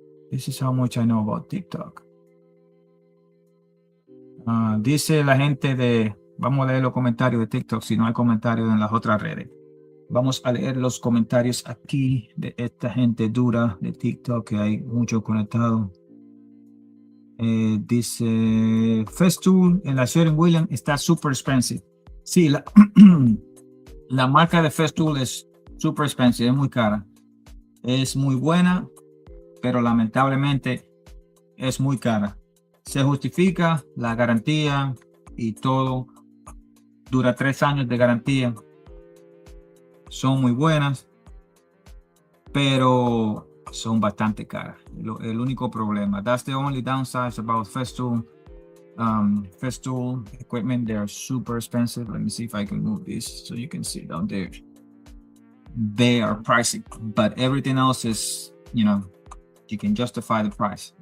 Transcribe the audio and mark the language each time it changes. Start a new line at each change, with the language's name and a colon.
English: This is how much I know about TikTok.
Spanish: Dice la gente de... Vamos a leer los comentarios de TikTok si no hay comentarios en las otras redes. Vamos a leer los comentarios aquí de esta gente dura de TikTok que hay mucho conectado. Dice Festool en la Sherwin-Williams está
English: super expensive.
Spanish: Sí, la marca de Festool es
English: super expensive,
Spanish: es muy cara. Es muy buena, pero lamentablemente es muy cara. Se justifica la garantía y todo. Dura 3 años de garantía. Son muy buenas, pero son bastante caras. El único problema.
English: That's the only downside about Festool. Festool equipment, they are super expensive. Let me see if I can move this so you can see down there. They are pricey, but everything else is, you know, you can justify the price.